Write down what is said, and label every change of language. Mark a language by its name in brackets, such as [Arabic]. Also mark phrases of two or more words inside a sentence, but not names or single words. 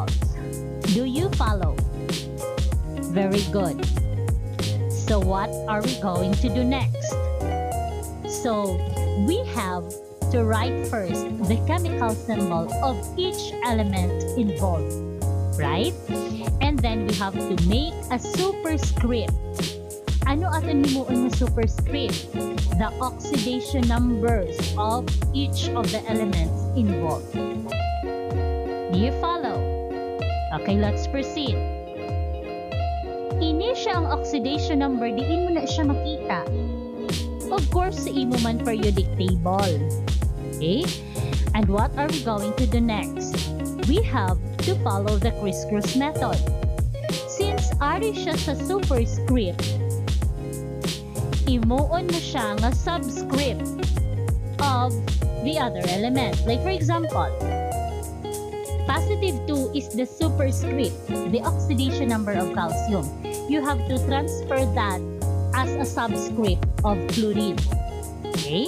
[English] Do you follow? Very good. So what are we going to do next? So we have to write first the chemical symbol of each element involved, right? And then we have to make a superscript. [Hiligaynon] Ano aton himuon nga superscript? [English] The oxidation numbers of each of the elements involved. Do you follow? Okay, let's proceed. [Hiligaynon] Ini siya ang [English] oxidation number, [Hiligaynon] diin mo na siya makita. [English] Of course, [Hiligaynon] sa imo man [English] periodic table. [Hiligaynon] Okay? [English] And what are we going to do next? We have to follow the crisscross method. [Hiligaynon] Since ari siya sa superscript, imuon mo siya nga [English] subscript of the other element. Like for example, positive 2 is the superscript, the oxidation number of calcium. You have to transfer that as a subscript of fluorine. Okay?